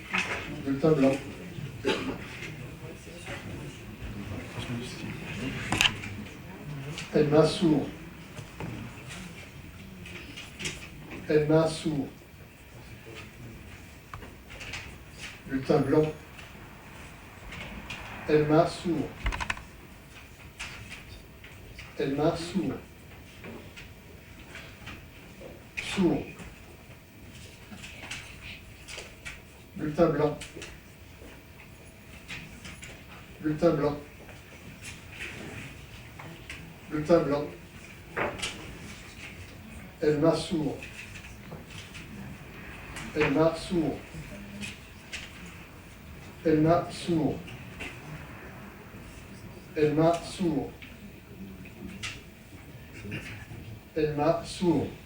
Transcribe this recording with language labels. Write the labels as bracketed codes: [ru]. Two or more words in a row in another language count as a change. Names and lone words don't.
[fr] Bulletin blanc. Elma Sour. Elma Sour. Bulletin blanc. Elma Sour. Elma Sour. Sour. Bulletin blanc. Bulletin blanc. Bulletin blanc. Elma Sour. Elma Sour. Elma Sour. Elma Sour. Elma Sour.